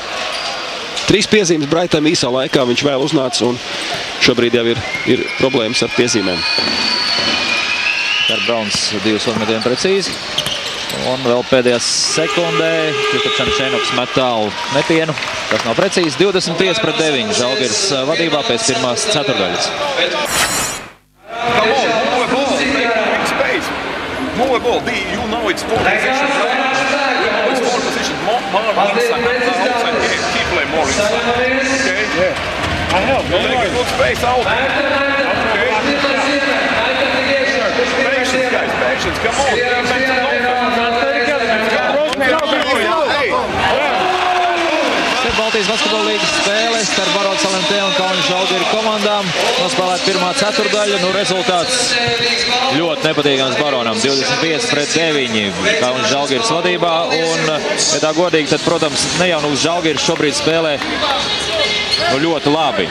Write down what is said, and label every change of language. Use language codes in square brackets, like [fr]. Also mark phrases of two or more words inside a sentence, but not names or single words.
[lv] 3 piezīmes Braitam īsā laikā, viņš vēl uznāca, un šobrīd jau ir problēmas ar piezīmēm. Brauns 2 uzmetieni precīzi, un vēl pēdējā sekundē Janičenoks met tālu metienu. Tas nav precīzi. 25-9 Žalgiris vadībā pēc pirmās ceturdaļas. [en] More ball. You know it's more position. It's more position. More inside. Outside. Keep play more inside. Okay? Yeah. I help. You make a good space out. Okay. Patience, guys. Patience. Come on. [lv] Baltijas basketbola līgas spēle starp Barotas LMT un Kaunas Žalgiri komandām. Nospēlēt pirmā ceturdaļa. Nu, rezultāts ļoti nepatīkams Baronam. 25-9 Kaunas Žalgiris vadībā. Un, ja tā godīgi, tad, protams, nejaunūs Žalgiris šobrīd spēlē ļoti labi.